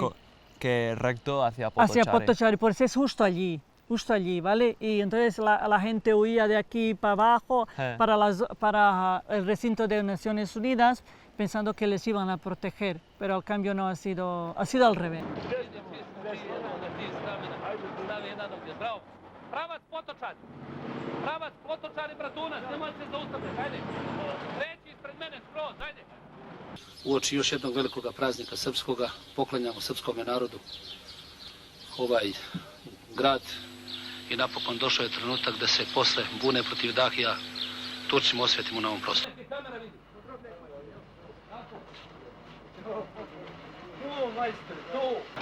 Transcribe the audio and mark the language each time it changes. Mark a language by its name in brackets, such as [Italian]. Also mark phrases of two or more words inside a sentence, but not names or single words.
[Spanish] que recto hacia Potocari. Hacia Potocari, pues es justo allí, ¿vale? Y entonces la gente huía de aquí para abajo, para el recinto de Naciones Unidas, pensando que les iban a proteger, pero al cambio no ha sido al revés. [Serbian] Pravac Potocari! Pravac Potocari, Bratunac, nemojte se zaustavljati, ajde! Treći ispred mene, skroz, ajde! Uoči još jednog velikog praznika srpskoga poklanjamo srpskome narodu ovaj grad i napokon došao je trenutak da se posle bune protiv Dahija Turcima osvetimo na ovom prostoru. Tu, majster, tu!